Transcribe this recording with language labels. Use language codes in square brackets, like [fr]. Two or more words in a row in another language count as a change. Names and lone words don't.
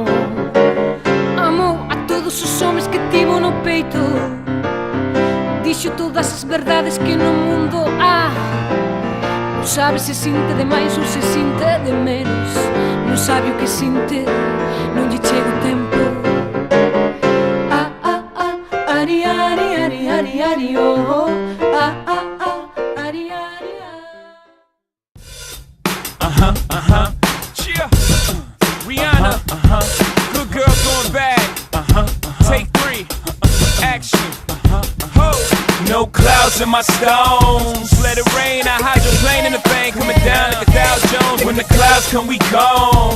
[gl] Amou a todos os homens que tivo no peito. Dixo todas as verdades que no mundo há. Non sabe se sinte de máis ou se sinte de menos. Non sabe o que sinte, non lle chega o tempo. Ari, ari, ari, ari, ari, oh, oh. Ari, ari, [en] Cheer. Rihanna. Good girl going bad. Take 3. Action. Ho. No clouds in my stones. Let it rain. I hydroplane in the bank. Coming down like a Dow Jones. When the clouds come, we gone.